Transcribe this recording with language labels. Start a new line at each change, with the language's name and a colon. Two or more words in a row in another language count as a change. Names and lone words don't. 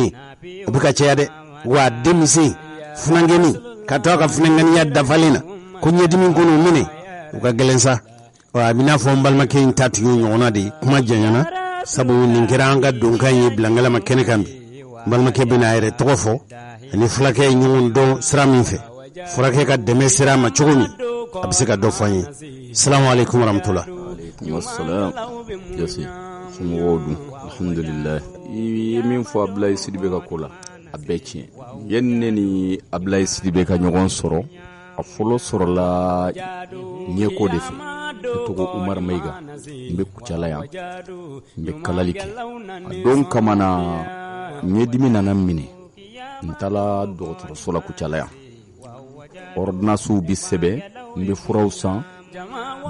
Bambara: ye o bɛ ka caya dɛ wa denmisɛn funankɛni ka to a ka funankɛniya dafalen na ko ɲɛdimi kɔnɔ minɛ o ka gɛlɛn sa a bɛ n'a fɔ n balimakɛ in ta tigi ɲɔgɔnna de kuma janyana sabu nin kɛra an ka donkan ye bilangalama kɛnɛ kan bi n balimakɛ bɛ n'a yɛrɛ tɔgɔ fɔ ani fulakɛ ye ɲɔgɔn dɔn sira min fɛ furakɛ ka dɛmɛ sira ma cogo min a bɛ se ka dɔ fɔ an ye
Arabic: السلام عليكم ورحمة الله
Bambara: wassalam yasi somɔgɔw dun alhamdulillah i ye min fɔ Abdulayi Sidibe ka ko la a bɛɛ tiɲɛ yanni ne ni Abdulayi Sidibe ka ɲɔgɔn sɔrɔ a fɔlɔ sɔrɔla ɲɛko de fɛ ne tɔgɔ Umar Mayiga n bɛ kucala yan n bɛ kalali kɛ a don kama na ɲɛdimi nana minɛ ntala dɔgɔtɔrɔso la Kucala yan ordonnance bi sɛbɛn n bɛ furaw san n